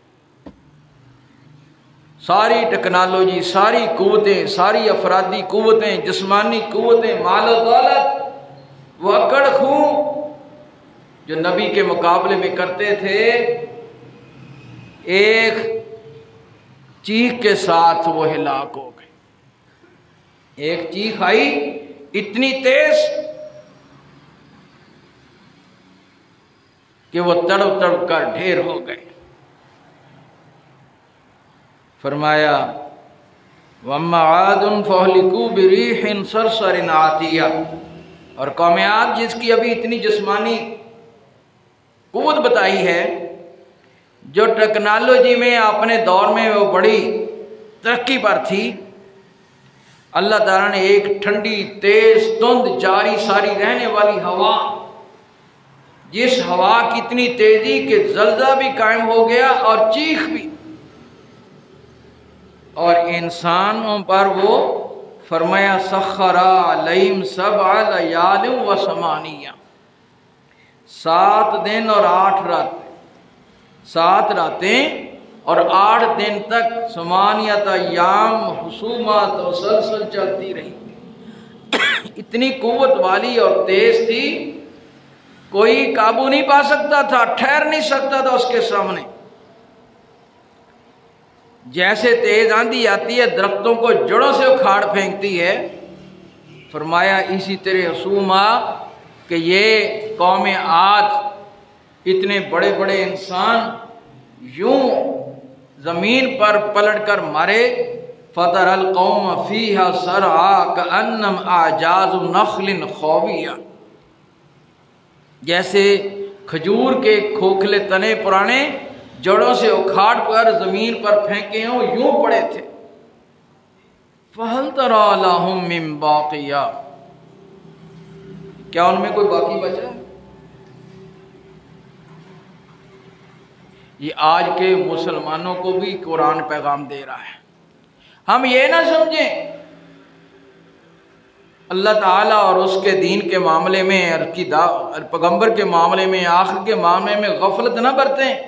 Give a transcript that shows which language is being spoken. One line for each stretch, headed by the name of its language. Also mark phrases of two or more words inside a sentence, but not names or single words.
Urdu: ساری ٹیکنالوجی، ساری قوتیں، ساری افرادی قوتیں، جسمانی قوتیں، مال اور دولت، وہ اکڑ خوں جو نبی کے مقابلے میں کرتے تھے، ایک چیخ کے ساتھ وہ ہلاک ہو گئے. ایک چیخ آئی اتنی تیز کہ وہ تڑپ تڑپ کر ڈھیر ہو گئے.
Arabic: فرمایا وأما عاد فأهلكوا بريح صرصر عاتية.
Urdu: اور قوم عاد جس کی ابھی اتنی جسمانی قوت بتائی ہے، جو ٹیکنالوجی میں اپنے دور میں وہ بڑی ترقی پر تھی، اللہ تعالیٰ نے ایک ٹھنڈی تیز دھند جاری ساری رہنے والی ہوا، جس ہوا کی اتنی تیزی کے زلزلہ بھی قائم ہو گیا اور چیخ بھی. اور انسانوں پر وہ فرمایا
Arabic: سخرها عليهم سبع ليال و ثمانية,
Urdu: 7 دن اور 8 راتیں، 7 راتیں اور 8 دن تک
Arabic: ثمانية أيام حسوما
Urdu: مسلسل چلتی رہی. اتنی قوت والی اور تیز تھی، کوئی قابو نہیں پا سکتا تھا، ٹھہر نہیں سکتا تھا اس کے سامنے. جیسے تیز آندھی آتی ہے، درختوں کو جڑوں سے اکھاڑ پھینکتی ہے، فرمایا اسی طرح حسوما کہ یہ قوم آج اتنے بڑے بڑے انسان یوں زمین پر پلٹ کر مارے.
Arabic: فترى القوم فيها صرعى كأنهم أعجاز نخل خاوية,
Urdu: جیسے کھجور کے کھوکھلے تنے پرانے جڑوں سے اکھاڑ کر زمین پر پھینکے ہوں، یوں پڑے تھے.
Arabic: فهل ترى لهم من باقية,
Urdu: کیا ان میں کوئی باقی بچا? یہ آج کے مسلمانوں کو بھی قرآن پیغام دے رہا ہے. ہم یہ نہ سمجھیں اللہ تعالیٰ اور اس کے دین کے معاملے میں اور کی پیغمبر کے معاملے میں، آخر کے معاملے میں غفلت نہ برتیں.